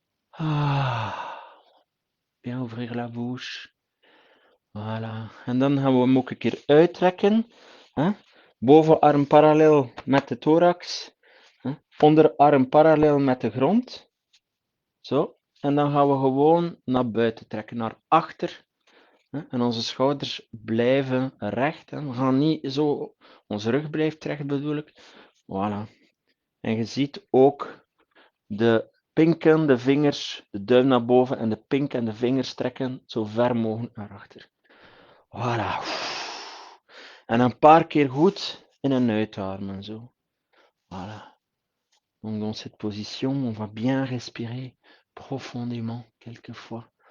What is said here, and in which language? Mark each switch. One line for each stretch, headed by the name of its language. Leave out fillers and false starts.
French: Ah, bien ouvrir la bouche. Voilà.
Dutch: En dan gaan we hem ook een keer uittrekken. Hè? Bovenarm parallel met de thorax. Hè? Onderarm parallel met de grond. Zo. En dan gaan we gewoon naar buiten trekken, naar achter. Hè? En onze schouders blijven recht. Hè? We gaan niet zo, onze rug blijft recht bedoel ik. Voilà. En je ziet ook de pinken, de vingers, de duim naar boven en de pink en de vingers trekken zo ver mogelijk naar achter. Voilà. En een paar keer goed in en uitademen zo. Voilà.
French: Donc dans cette position, on va bien respirer profondément quelquefois.